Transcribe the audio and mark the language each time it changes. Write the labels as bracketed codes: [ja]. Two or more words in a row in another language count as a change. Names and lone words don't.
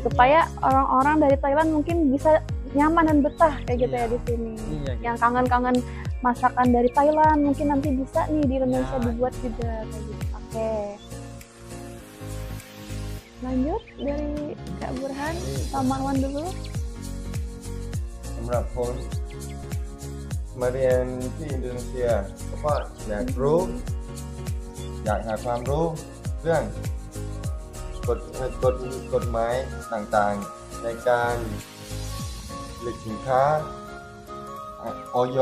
[id] Supaya orang-orang dari Thailand mungkin bisa nyaman dan betah kayak gitu ya di sini. Iya, gitu. Yang kangen-kangen masakan dari Thailand mungkin nanti bisa nih di Indonesia dibuat juga kayak gitu. Oke. Lanjut dari Kak Burhan, Kak Marwan dulu. [th] สำหรับผมมาเรียนที่อินโดนีเซียเพราะอยากหาความรู้เรื่องกฎหมายต่างๆในการผลิตสินค้าอย.